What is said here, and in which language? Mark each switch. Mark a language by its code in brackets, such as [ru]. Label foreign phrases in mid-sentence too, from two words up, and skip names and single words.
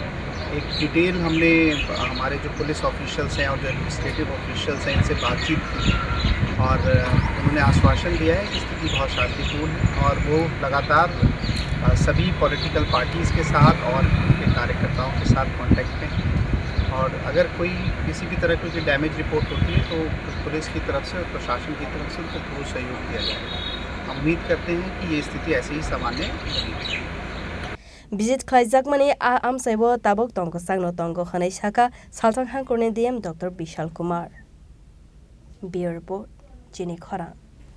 [hi] एक डिटेल हमने हमारे जो [en] police officials [hi] हैं और जो [en] administrative officials [hi] हैं इनसे बातचीत की और उन्होंने आश्वासन दिया है कि स्थिति बहुत शांतिपूर्ण है और वो लगातार सभी [en] political parties [hi] के साथ और उनके कार्यकर्ताओं के साथ कांटेक्ट में और अगर कोई किसी भी तरह की [en] damage report [hi] होती है तो पुलिस की तरफ से और प्रशासन की तरफ से उनको पूर्ण सहयोग दिया जाएगा। हम उम्मीद करते हैं कि ये स्थिति ऐसे ही सामान्य रहेगी। [trp] Visit Klaizakmani Amsaibo Tabok Tongo Sangno Tongo Hanai Shaka Saltang Hankorne DM Dr. Vishal Kumar. Beer Report, Jenny Khora.